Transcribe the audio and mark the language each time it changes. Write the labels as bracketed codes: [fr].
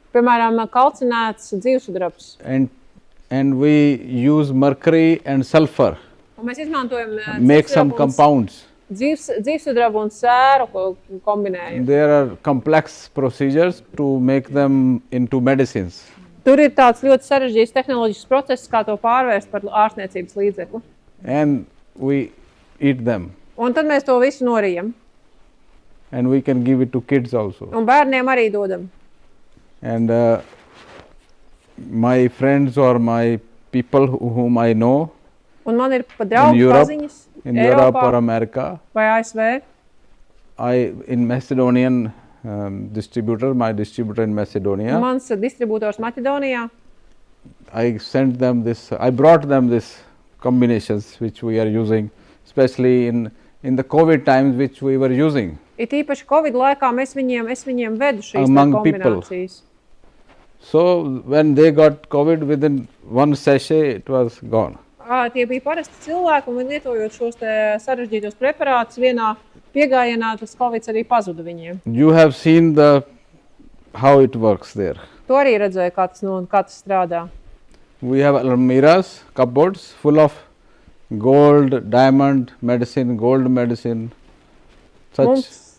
[lv] Piemēram, kalcinēts dzīvsudrabs. [en] And we use mercury and sulfur. [lv] Un mēs izmantojam [en] Make some compounds. [lv] dzīvsudrabu un sēru, ko kombinējam. [en] There are complex procedures to make them into medicines. [lv] Tur ir tāds ļoti sarežģīts tehnoloģisks process, kā to pārvērst par ārstniecības līdzekli. [en] And we eat them. [lv] Un tad mēs to visu norijam. [en] And we can give it to kids also. [lv] Un bērniem arī dodam. [en] And my friends or my people whom I know [lv] Un man ir pa draugu paziņas [en] in Europe or [lv] Eiropā [en] America, [lv] vai ASV. [en] in Macedonian distributor, my distributor in Macedonia, [lv] Mans distributors Maķedonijā. [en] I sent them this, I brought them this combinations which we are using, especially in the COVID times which we were using. [lv] It īpaši Covid laikā es viņiem vedu šīs [en] Among people. [lv] kombinācijas. [en] So when they got COVID, within one sachet it was gone. [lv] Tie bija parasti cilvēki, un viņi lietojot šos te sarežģītos preparātus vienā piegājienā, tas Covid arī pazuda viņiem. [en] You have seen how it works there. [lv] To arī redzēju, kā tas strādā. [en] We have almiras, cupboards full of gold, diamond medicine, gold medicine, such